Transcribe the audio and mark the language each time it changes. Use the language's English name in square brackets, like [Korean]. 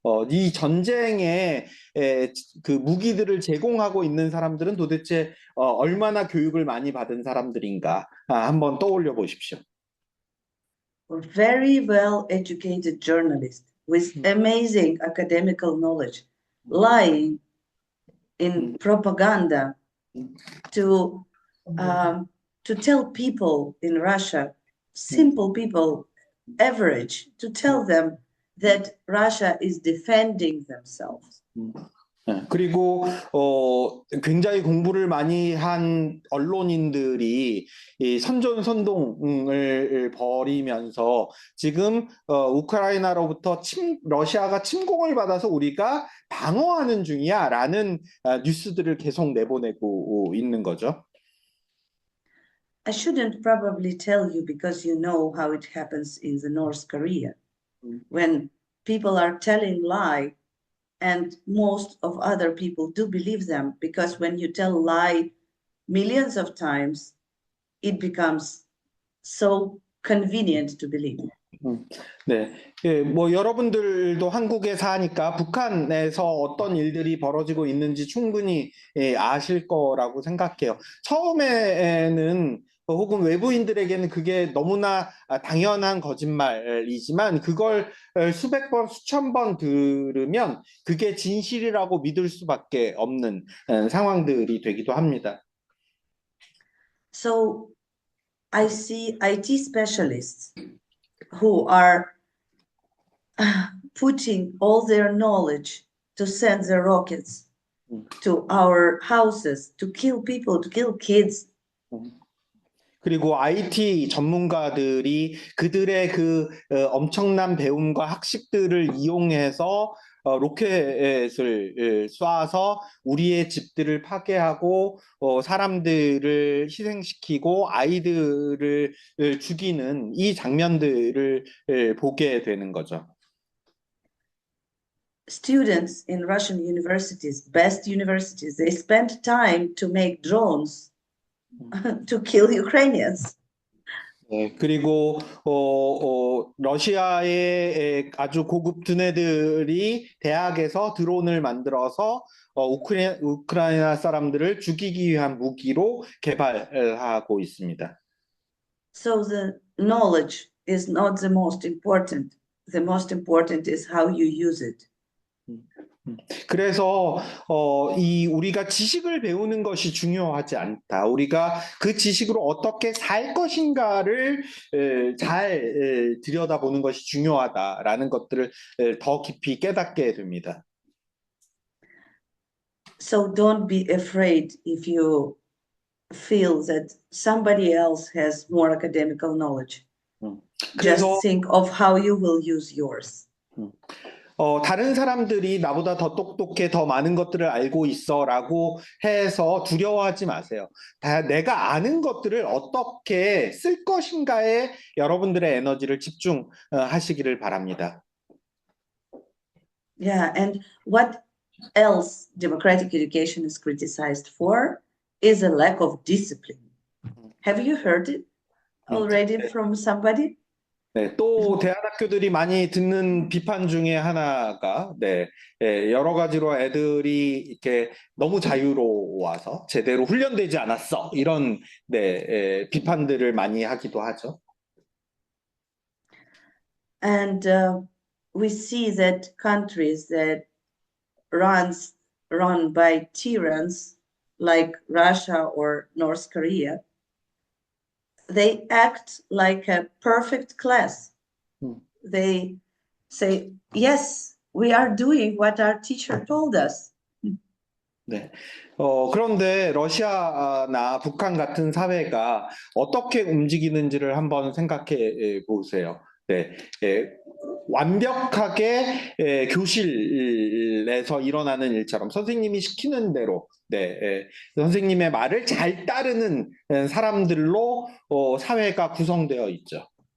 [Korean] 이 전쟁에 그 무기들을 제공하고 있는 사람들은 도대체 얼마나 교육을 많이 받은 사람들인가 한번 떠올려 보십시오. [English] Very well educated journalists with amazing academical knowledge, lying in propaganda to tell people in Russia, simple people, average, to tell them that Russia is defending themselves. [Korean] 그리고 굉장히 공부를 많이 한 언론인들이 이 선전선동을 벌이면서 지금 우크라이나로부터 러시아가 침공을 받아서 우리가 방어하는 중이야라는 뉴스들을 계속 내보내고 있는 거죠. [English] I shouldn't probably tell you because you know how it happens in the North Korea when people are telling lie. And most of other people do believe them because when you tell lie millions of times, it becomes so convenient to believe. [Korean] 네, 뭐 여러분들도 한국에 사니까 북한에서 어떤 일들이 벌어지고 있는지 충분히 아실 거라고 생각해요. 처음에는 혹은 외부인들에게는 그게 너무나 당연한 거짓말이지만 그걸 수백 번, 수천 번 들으면 그게 진실이라고 믿을 수밖에 없는 상황들이 되기도 합니다. [English] So I see IT specialists who are putting all their knowledge to send the rockets to our houses, to kill people, to kill kids. [Korean] 그리고 IT 전문가들이 그들의 그 엄청난 배움과 학식들을 이용해서 로켓을 쏴서 우리의 집들을 파괴하고 사람들을 희생시키고 아이들을 죽이는 이 장면들을 보게 되는 거죠. [English] students in Russian universities, best universities, they spend time to make drones to kill Ukrainians. [Korean] 네, 그리고 러시아의 아주 고급 두뇌들이 대학에서 드론을 만들어서 우크라이나 사람들을 죽이기 위한 무기로 개발하고 있습니다. [English] So the knowledge is not the most important. The most important is how you use it. [Korean] 그래서 이 우리가 지식을 배우는 것이 중요하지 않다. 우리가 그 지식으로 어떻게 살 것인가를 잘 들여다보는 것이 중요하다라는 것들을 더 깊이 깨닫게 됩니다. [English] So don't be afraid if you feel that somebody else has more academical knowledge. [Korean] 그래서 [English] Just think of how you will use yours. [Korean] 다른 사람들이 나보다 더 똑똑해, 더 많은 것들을 알고 있어라고 해서 두려워하지 마세요. 내가 아는 것들을 어떻게 쓸 것인가에 여러분들의 에너지를 집중하시기를 바랍니다. [English] Yeah, and what else democratic education is criticized for is a lack of discipline. Have you heard it already from somebody? [Korean] 네, 또 대안학교들이 많이 듣는 비판 중에 하나가 여러 가지로 애들이 이렇게 너무 자유로워서 제대로 훈련되지 않았어 이런 비판들을 많이 하기도 하죠. [English] And we see that countries that run by tyrants like Russia or North Korea, they act like a perfect class. They say, yes, we are doing what our teacher told us. [Korean] 네. 그런데 러시아나 북한 같은 사회가 어떻게 움직이는지를 한번 생각해 보세요. 네, 완벽하게 교실에서 일어나는 일처럼 선생님이 시키는 대로 선생님의 말을 잘 따르는 사람들로 사회가 구성되어 있죠.